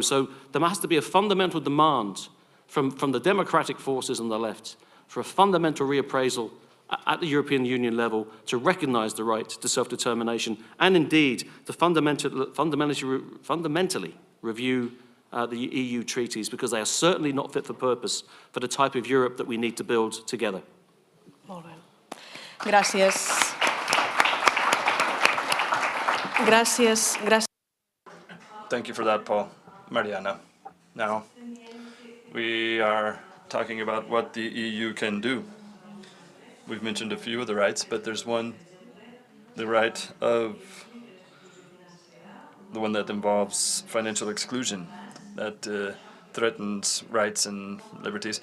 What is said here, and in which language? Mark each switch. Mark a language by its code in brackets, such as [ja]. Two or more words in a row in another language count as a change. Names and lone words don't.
[en] So there has to be a fundamental demand from the democratic forces on the left for a fundamental reappraisal at the European Union level to recognize the right to self-determination and indeed to fundamentally review the EU treaties, because they are certainly not fit for purpose for the type of Europe that we need to build together. [ca] Molt bé. Gràcies. Gràcies. [en] Thank you for that, Paul. Mariana. Now, we are talking about what the EU can do. We've mentioned a few of the rights, but there's one, the right of the one that involves financial exclusion, that threatens rights and liberties.